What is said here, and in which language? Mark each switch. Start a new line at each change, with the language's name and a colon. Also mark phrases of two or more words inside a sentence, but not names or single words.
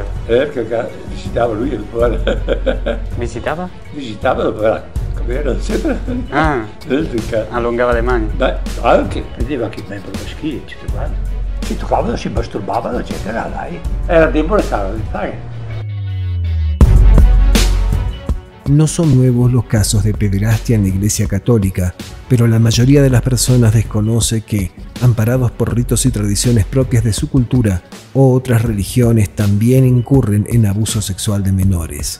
Italian: Perché visitava lui il cuore. Visitava? Visitava dopo come era sempre. Ah, allungava le mani? Beh, anche, vedeva anche il membro maschile, eccetera. Si toccavano, si masturbavano, eccetera, dai. Era debole, stava di fare.
Spanish: No son nuevos los casos de pederastia en la Iglesia Católica, pero la mayoría de las personas desconoce que, amparados por ritos y tradiciones propias de su cultura, otras religiones también incurren en abuso sexual de menores.